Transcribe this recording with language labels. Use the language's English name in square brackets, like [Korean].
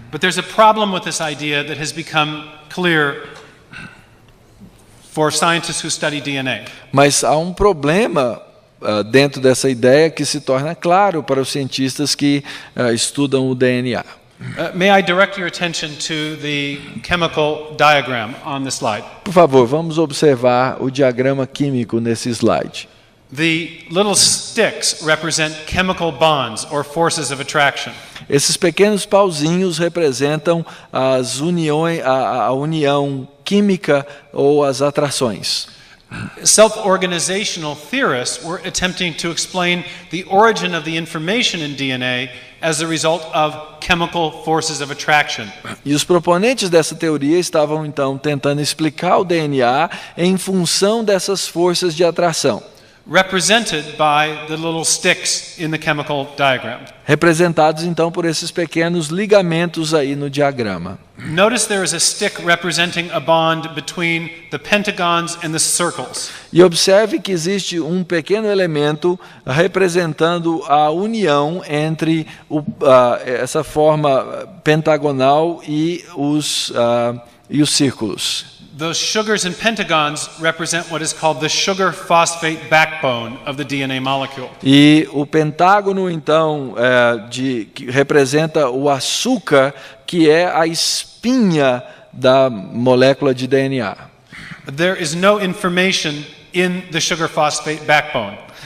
[English] But there's a problem with this idea that has become clear for scientists who study DNA. [Portuguese] Mas há um problema dentro dessa ideia que se torna claro para os cientistas que estudam o DNA. [English] May I direct your attention to the chemical diagram on the slide? [Portuguese] Por favor, vamos observar o diagrama químico nesse slide. [English] The little sticks represent chemical bonds or forces of attraction. [Portuguese] Esses pequenos pauzinhos representam as uniões, a união química ou as atrações. [English] Self-organizational theorists were attempting to explain the origin of the information in DNA as a result of chemical forces of attraction. [Portuguese] E os proponentes dessa teoria estavam então tentando explicar o DNA em função dessas forças de atração, [English] represented by the little sticks in the chemical diagram. [Portuguese] Representados então por esses pequenos ligamentos aí no diagrama. [English] Notice there is a stick representing a bond between the pentagons and the circles. [Portuguese] E observe que existe um pequeno elemento representando a união entre essa forma pentagonal e os círculos. [English] Those sugars and pentagons represent what is called the sugar phosphate backbone of the DNA molecule. [Portuguese] E o pentágono então que representa o açúcar, que é a espinha da molécula de DNA. [English] There is no information in the sugar phosphate backbone.